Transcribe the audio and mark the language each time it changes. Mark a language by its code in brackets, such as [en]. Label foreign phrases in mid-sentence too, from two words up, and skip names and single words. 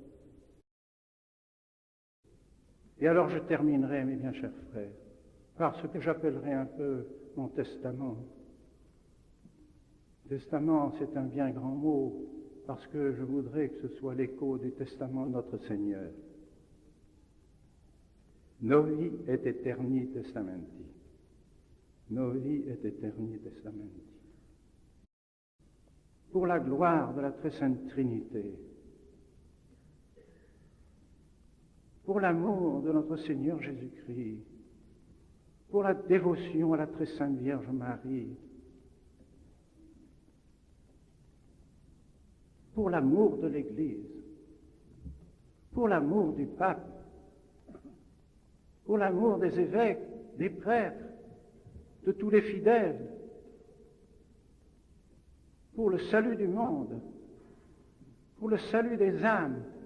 [fr] Et alors je terminerai, mes bien chers frères, par ce que j'appellerai un peu mon testament. Testament, c'est un bien grand mot, parce que je voudrais que ce soit l'écho du testament de notre Seigneur. [la] Novi et aeterni testamenti. Novi et aeterni testamenti. [fr] Pour la gloire de la très sainte Trinité, pour l'amour de notre Seigneur Jésus-Christ, pour la dévotion à la très sainte Vierge Marie, pour l'amour de l'Église, pour l'amour du pape, pour l'amour des évêques, des prêtres, de tous les fidèles, pour le salut du monde, pour le salut des âmes.